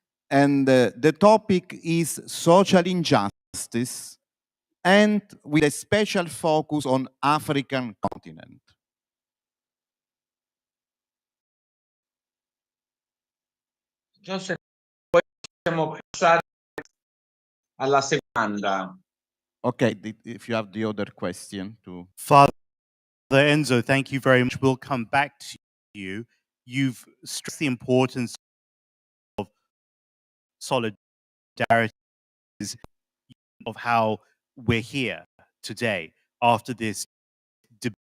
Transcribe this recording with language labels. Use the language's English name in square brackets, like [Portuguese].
[English] And the topic is social injustice, and with a special focus on African continent. [Italian] Joseph, poi possiamo passare alla seconda. [English] Okay, if you have the other question to. Father Enzo, thank you very much. We'll come back to you. You've stressed the importance of solidarity, of how we're here today after this debate.